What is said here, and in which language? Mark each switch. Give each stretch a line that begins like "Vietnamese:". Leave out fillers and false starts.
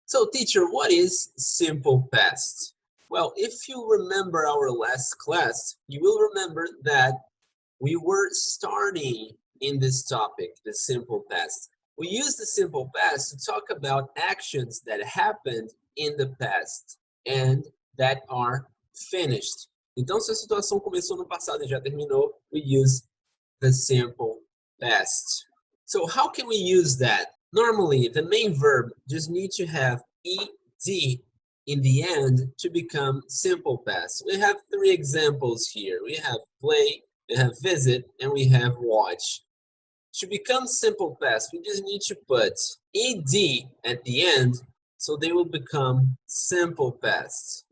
English: So teacher, what is simple past? Well, if you remember our last class, you will remember that we were starting in this topic, the simple past. We use the simple past to talk about actions that happened in the past and that are finished.
Portuguese: Então, se a situação começou no passado e já terminou,
English: we use the simple past. So how can we use that? Normally, the main verb just needs to have ed in the end to become simple past. We have three examples here. We have play, we have visit, and we have watch. To become simple past, we just need to put ed at the end so they will become simple past.